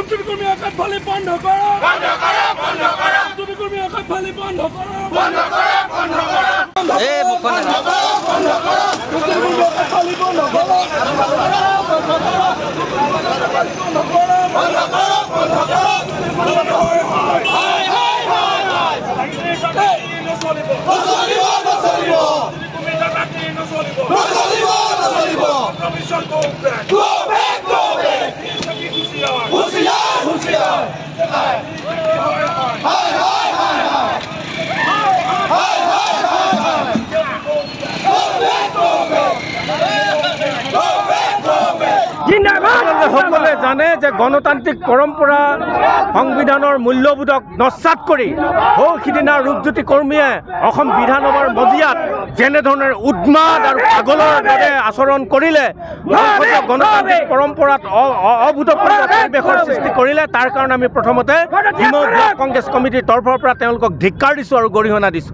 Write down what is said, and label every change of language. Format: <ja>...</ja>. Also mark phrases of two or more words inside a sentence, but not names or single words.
<as>কর্মী আঘাত ফালি বন্ধ করো, বন্ধ করো, বন্ধ করো। রূপজ্যোতি কর্মী আঘাত ফালি বন্ধ করো, বন্ধ করো, বন্ধ করো। এই মুখন বন্ধ করো, বন্ধ করো। রূপজ্যোতি কর্মী আঘাত ফালি বন্ধ করো, বন্ধ করো, বন্ধ করো। বন্ধ করো, বন্ধ করো, বন্ধ করো। হাই হাই হাই হাই। নচলিব, নচলিব, নচলিব। তুমি জানাকি নচলিব, নচলিব, নচলিব।</as> <en>Commission go back, go back, go back.</en> <as>হুঁশিয়ার, হুঁশিয়ার, হুঁশিয়ার। হাই হাই হাই হাই হাই হাই। হাই হাই হাই হাই।</as> <en>go back, go back. go back, go back.</en> <as>সকলে জানে যে গণতান্ত্ৰিক পৰম্পৰা সংবিধানৰ মূল্যবোধক নস্যাৎ কৰি সিদিনা ৰূপজ্যোতি কৰ্মীয়ে অসম বিধানসভাৰ মজিয়াত যেনেধৰণৰ উন্মাদ আৰু পাগলৰ দৰে আচৰণ কৰিলে, গণতান্ত্ৰিক পৰম্পৰাত অভূতপূৰ্ব পৰিৱেশৰ সৃষ্টি কৰিলে, তাৰ কাৰণে আমি প্ৰথমতে হিমৌ ব্লক কংগ্ৰেছ কমিটিৰ তৰফৰ পৰা তেওঁলোকক ধিক্কাৰ দিছোঁ আৰু গৰিহণা দিছোঁ।</as>